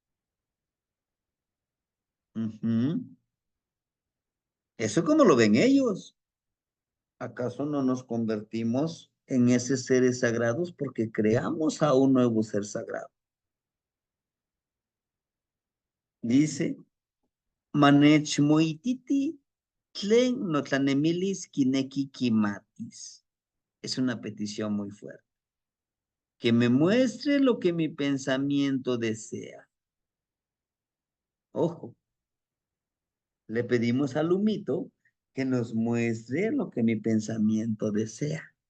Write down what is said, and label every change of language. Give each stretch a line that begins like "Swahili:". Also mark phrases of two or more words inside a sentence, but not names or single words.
Spanish: Ujú. Eso como lo ven ellos. ¿Acaso no nos convertimos en esos seres sagrados porque creamos a un nuevo ser sagrado? Dice,
Nahuatl languages: manech moititi tlen notlanemilis kineki kimatis.
Spanish: Es una petición muy fuerte. Que me muestre lo que mi pensamiento desea. Ojo, le pedimos al humito que nos muestre lo que mi pensamiento desea.